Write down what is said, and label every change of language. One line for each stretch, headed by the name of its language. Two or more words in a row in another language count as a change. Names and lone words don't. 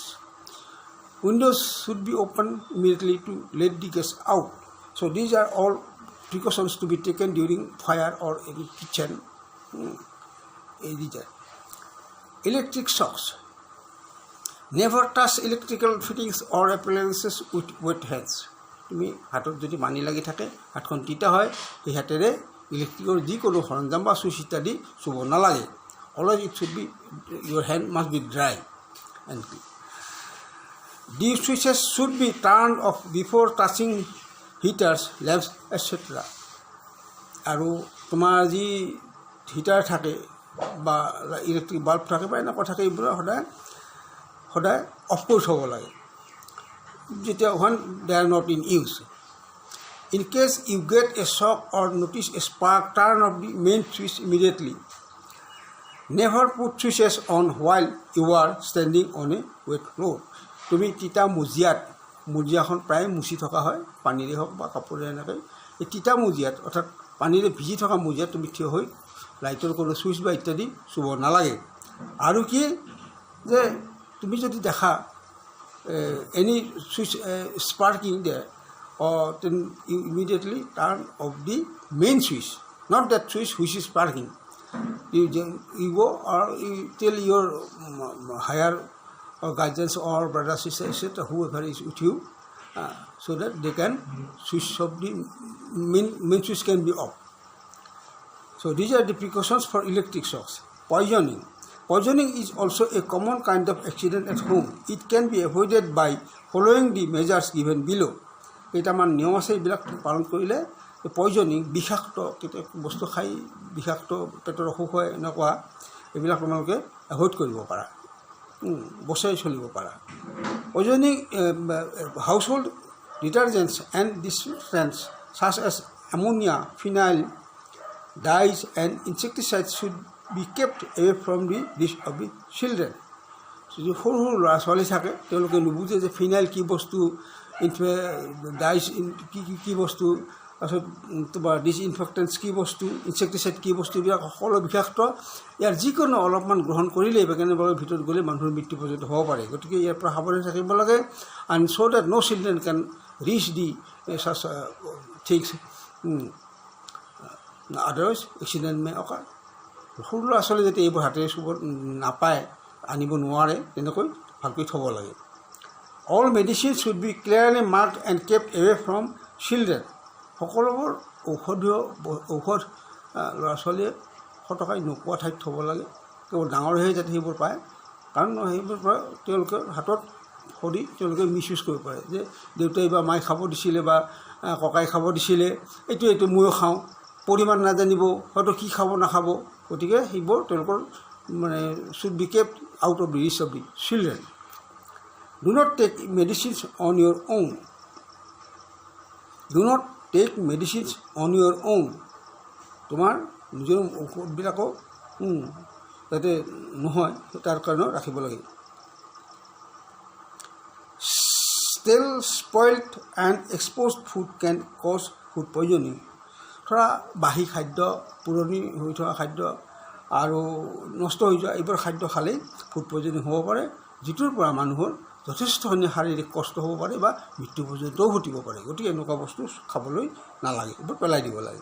English: Windows should be opened immediately to let the gas out. So these are all precautions to be taken during fire or in kitchen area. Electric shocks. Never touch electrical fittings or appliances with wet hands.
Assamese: তুমি হাতত যদি পানী লাগি থাকে, হাতখন তিতা হয়, সেই হাতেৰে ইলেক্ট্ৰিকৰ যিকোনো সৰঞ্জাম বা চুইচ ইত্যাদি চুব নালাগে.
English: Always it should be, your hand must be dry and clean. These switches should be turned off before touching heaters, lamps, etc.
Assamese: আৰু তোমাৰ যি হিটাৰ থাকে বা ইলেক্ট্ৰিক বাল্ব থাকে বা এনেকুৱা থাকে, এইবোৰ সদায় অফ কৰি থ'ব লাগে
English: when they are not in use. In case you get a shock or notice a spark, turn off the main switch immediately. Never put switches on while you are standing on a wet floor.
Assamese: তুমি তিতা মজিয়াখন প্ৰায় মুচি থকা হয়, পানীৰে হওক বা কাপোৰে এনেকৈ. এই তিতা মজিয়াত অৰ্থাৎ পানীৰে ভিজি থকা মজিয়াত তুমি থিয় হৈ লাইটৰ কোনো চুইচ বা ইত্যাদি চুব নালাগে. আৰু কি যে তুমি যদি দেখা
English: any switch sparking there, or then you immediately turn off the main switch, not that switch which is sparking. You go or you tell your higher guardians or brothers, sisters, etc., whoever is with you, so that they can switch off the main switch can be off. So these are the precautions for electric shocks. Poisoning. Poisoning is also a common kind of accident at home. It can be avoided by following the measures given below.
Assamese: কেইটামান নিয়ম আছে, এইবিলাক পালন কৰিলে পয়জনিং বিষাক্ত বস্তু খাই বিষাক্ত পেটৰ অসুখ হয় এনেকুৱা এইবিলাক তোমালোকে এভইড কৰিব পাৰা, বচাই চলিব পাৰা।
English: organic household detergents and detergents such as ammonia, phenyl, dyes and insecticides should be kept away from the dish of the children.
Assamese: যদি সৰু সৰু ল'ৰা ছোৱালী থাকে তেওঁলোকে নুবুজে যে ফিনাইল কি বস্তু, ডাইজ কি বস্তু, তাৰপিছত তোমাৰ ডিছইনফেক্টেণ্টছ কি বস্তু, ইনচেক্টিচাইড কি বস্তু, এইবিলাক সকলো বিষাক্ত। ইয়াৰ যিকোনো অলপমান গ্ৰহণ কৰিলেই বা কেনেবাকৈ ভিতৰত গ'লে মানুহৰ মৃত্যু পৰ্যন্ত হ'ব পাৰে। গতিকে ইয়াৰ পৰা সাৱধানে থাকিব লাগে।
English: and so that no children can reach the such things, otherwise accident may occur.
Assamese: সৰু ল'ৰা ছোৱালী যাতে এইবোৰ হাতেৰে চুব নাপায়, আনিব নোৱাৰে, তেনেকৈ ভালকৈ থ'ব লাগে।
English: All medicine should be clearly marked and kept away from children.
Assamese: সকলোবোৰ ঔষধ ল'ৰা ছোৱালীয়ে ফটকাই নোপোৱা ঠাইত থ'ব লাগে। কেৱল ডাঙৰহে যাতে সেইবোৰ পায়, কাৰণ সেইবোৰ পৰা তেওঁলোকে হাতত সৰি তেওঁলোকে মিছ ইউজ কৰিব পাৰে, যে দেউতাই বা মায়ে খাব দিছিলে বা ককাই খাব দিছিলে, এইটো ময়ো খাওঁ, পৰিমাণ নাজানিব, হয়তো কি খাব নাখাব। গতিকে সেইবোৰ তেওঁলোকৰ মানে
English: should be kept out of the reach of the children. Do not take medicines on your own. Do not take medicines on your own.
Assamese: তোমাৰ নিজৰ ঔষধবিলাকো যাতে নহয় তাৰ কাৰণেও ৰাখিব লাগে।
English: Stale, spoiled and exposed food can cause food poisoning.
Assamese: ধৰা বাহী খাদ্য, পুৰণি হৈ থকা খাদ্য আৰু নষ্ট হৈ যোৱা এইবোৰ খাদ্য খালেই ফুড পয়জনিং হ'ব পাৰে, যিটোৰ পৰা মানুহৰ যথেষ্টখিনি শাৰীৰিক কষ্ট হ'ব পাৰে বা মৃত্যু পৰ্যন্তও ঘটিব পাৰে। গতিকে এনেকুৱা বস্তু খাবলৈ নালাগে, এইবোৰ পেলাই দিব লাগে।